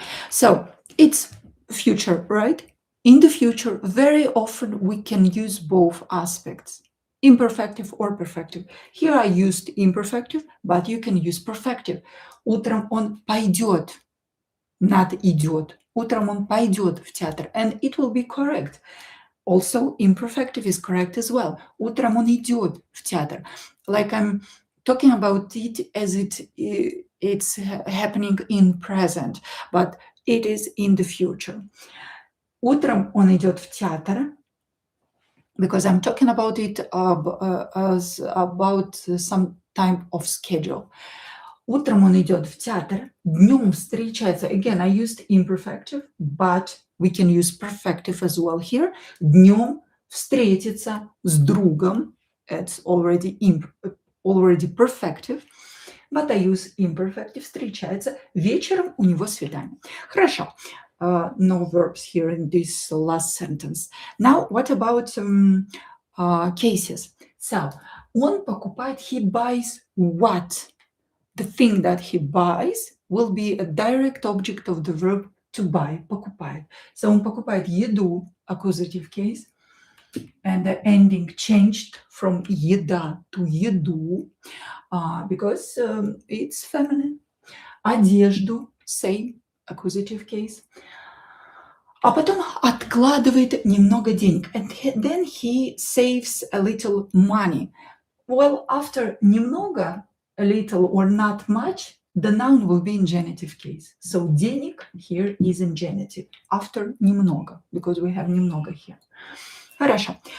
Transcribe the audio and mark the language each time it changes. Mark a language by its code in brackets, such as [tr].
[en] So it's future, right? In the future, very often we can use both aspects, imperfective or perfective. Here I used imperfective, but you can use perfective. [ru] Утром он пойдет, [en] not [ru] идет. Утром он пойдет в театр, [en] and it will be correct. Also, imperfective is correct as well. [ru] Утром он идет в театр. [en] Like I'm talking about it as it's happening in present, but it is in the future. [ru] Утром он идет в театр, [en] because I'm talking about it as about some type of schedule. [ru] Утром он идет в театр, днем встречается. [en] Again, I used imperfective, but we can use perfective as well here. [ru] Днем встретиться с другом. [en] It's already perfective, but I use imperfective. [ru] Встречается. Вечером у него свидание. Хорошо. [en] No verbs here in this last sentence. Now, what about cases? So, [ru] он покупает, [en] he buys what? The thing that he buys will be a direct object of the verb to buy, покупает. So, [ru] он покупает еду, [en] accusative case, and the ending changed from еда to еду, because it's feminine. Одежду, same, accusative case. [ru] А потом откладывает немного денег. [en] And then he saves a little money. Well, after немного, a little or not much, the noun will be in genitive case. So денег here is in genitive. After немного, because we have немного here. [ru] Хорошо.